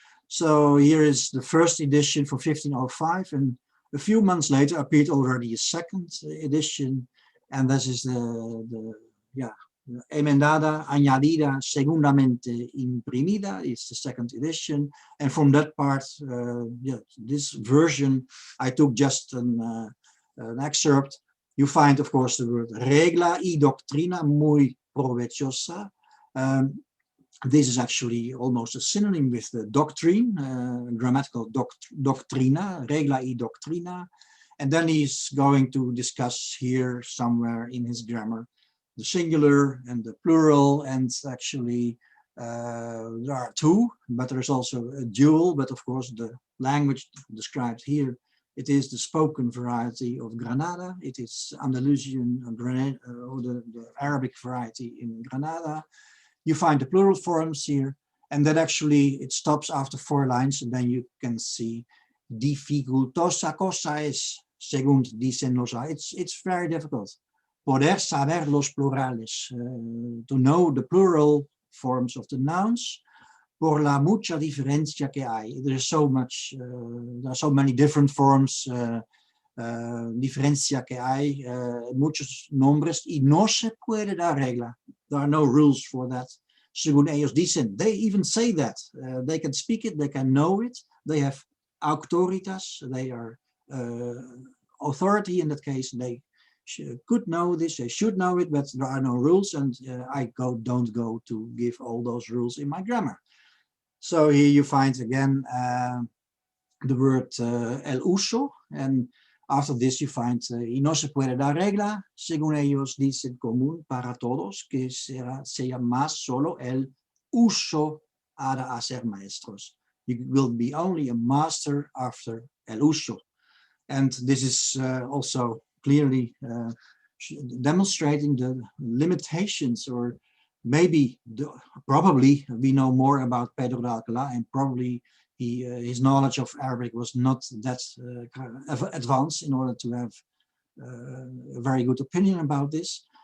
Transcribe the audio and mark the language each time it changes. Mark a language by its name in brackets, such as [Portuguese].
[English] So here is the first edition for 1505, and a few months later appeared already a second edition, and this is the [Spanish] emendada, añadida, segundamente imprimida. [English] It's the second edition, and from that part, yeah, this version, I took just an excerpt. You find, of course, the word [Spanish] regla y doctrina, muy provechosa. [English] This is actually almost a synonym with the doctrine, grammatical doctrina, [Spanish] regla y doctrina. [English] And then he's going to discuss here somewhere in his grammar the singular and the plural, and actually there are two, but there's also a dual. But of course, the language described here, it is the spoken variety of Granada. It is Andalusian or the Arabic variety in Granada. You find the plural forms here, and then actually it stops after 4 lines, and then you can see [Spanish] dificultosa cosa es, según dicen los. [English] It's very difficult. [Spanish] Poder saber los plurales, [English] to know the plural forms of the nouns. [Spanish] Por la mucha diferencia que hay. [English] There is so much, there are so many different forms. [Spanish] Diferencia que hay, muchos nombres, y no se puede dar regla. [English] There are no rules for that. [Spanish] Según ellos dicen, [English] they even say that. They can speak it, they can know it. They have auctoritas, they are authority in that case. They could know this, they should know it, but there are no rules, and I don't go to give all those rules in my grammar. So here you find again the word [Spanish] el uso, [English] and after this you find [Spanish] y no se puede dar regla, según ellos dicen común para todos, que sea más solo el uso ha de hacer maestros. [English] You will be only a master after el uso. And this is also clearly demonstrating the limitations, or maybe probably we know more about Pedro de Alcalá, and probably his knowledge of Arabic was not that advanced in order to have a very good opinion about this.